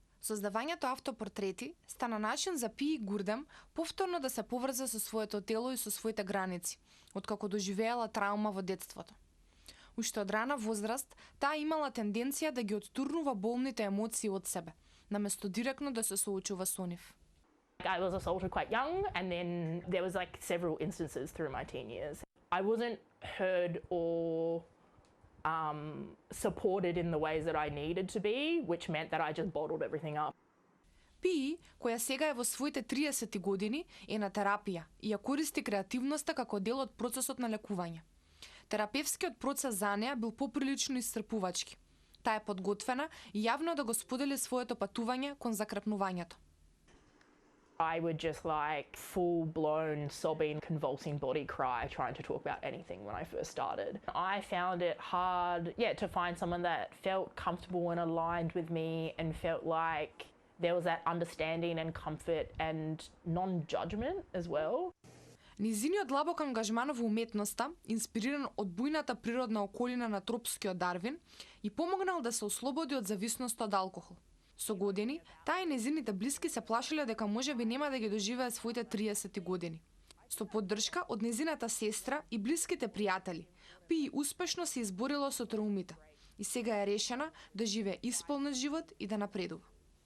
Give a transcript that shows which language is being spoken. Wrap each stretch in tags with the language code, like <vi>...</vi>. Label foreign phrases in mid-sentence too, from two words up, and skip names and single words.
<mk>Создавањето автопортрети стана начин за Пии Гурдем повторно да се поврзе со своето тело и со своите граници, откако доживеала траума во детството. Уште од рана возраст, таа имала тенденција да ги оттурнува болните емоции од себе, наместо директно да се соочува со нив.</mk> <en>I was assaulted quite young, and then there was several instances through my teen years. I wasn't heard or supported in the ways that I needed to be, which meant that I just bottled everything up.</en> <mk>Пии, која сега е во своите 30 години, е на терапија и ја користи креативноста како дел од процесот на лекување. Терапевскиот процес за неа бил поприлично исцрпувачки. Таа е подготвена и јавно да го сподели своето патување кон закрепнувањето.</mk> <en>I would just full-blown sobbing, convulsing body cry trying to talk about anything when I first started. I found it hard, to find someone that felt comfortable and aligned with me and felt like there was that understanding and comfort and non-judgment as well.</en> <mk>Низиниот длабок ангажман во уметноста, инспириран од бујната природна околина на тропскиот Дарвин, и помогнал да се ослободи од зависност од алкохол. Со години, таа и незините блиски се плашеле дека можеби нема да ги доживеат своите 30 години. Со поддршка од незината сестра и блиските пријатели, Пии успешно се изборила со траумите и сега е решена да живее исполнет живот и да напредува.</mk>